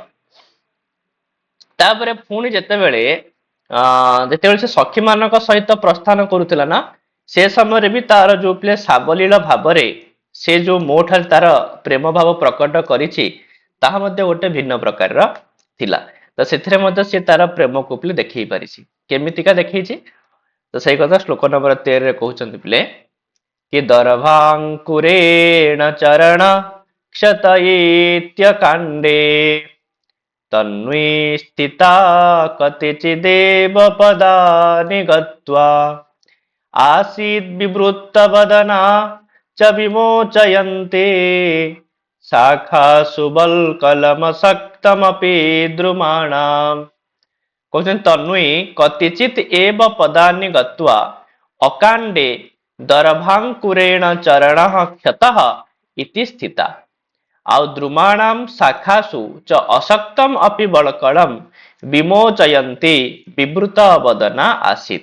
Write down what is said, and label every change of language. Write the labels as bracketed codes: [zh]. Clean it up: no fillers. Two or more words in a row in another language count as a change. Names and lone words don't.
[or] ତାପରେ ପୁଣି ଯେତେବେଳେ ସେ ସଖୀ ମାନଙ୍କ ସହିତ ପ୍ରସ୍ଥାନ କରୁଥିଲା ନା ସେ ସମୟରେ ବି ତାର ଯୋଉ ପିଲେ ସାବଲୀଳ ଭାବରେ ସେ ଯୋଉ ମୋ ଠାରେ ତାର ପ୍ରେମ ଭାବ ପ୍ରକଟ କରିଛି ତାହା ମଧ୍ୟ ଗୋଟେ ଭିନ୍ନ ପ୍ରକାରର ଥିଲା। ତ ସେଥିରେ ମଧ୍ୟ ସେ ତାର ପ୍ରେମକୁ ପିଲେ ଦେଖେଇ ପାରିଛି। କେମିତିକା ଦେଖେଇଛି ତ ସେଇ କଥା ଶ୍ଲୋକ ନମ୍ବର 13ରେ କହୁଛନ୍ତି ପିଲେ [sa] कि दर्भाङ्कुरेण चरण क्षतयेत्यकाण्डे तन्वी स्थिता कतिचिदेव पदानि गत्वा आसीद्विवृत्तवदना च विमोचयन्ते शाखासु बल्कलमसक्तमपि द्रुमाणाम्। କହୁଛନ୍ତି ତନ୍वी କତିଚିତ୍ ଏବ ପଦାନି ଗତ୍ୱା ଅକାଣ୍ଡେ ଦର୍ଭାଙ୍କୁରେଣ ଚରଣଃ କ୍ଷତଃ ଇତି ସ୍ଥିତା ଆଉ ଦ୍ରୁମାଣାମ୍ ଶାଖାସୁ ଚ ଅସକ୍ତମ୍ ଅପି ବଳକଳମ୍ ବିମୋଚୟନ୍ତି ବିବୃତ ବଦନା ଆସିତ୍।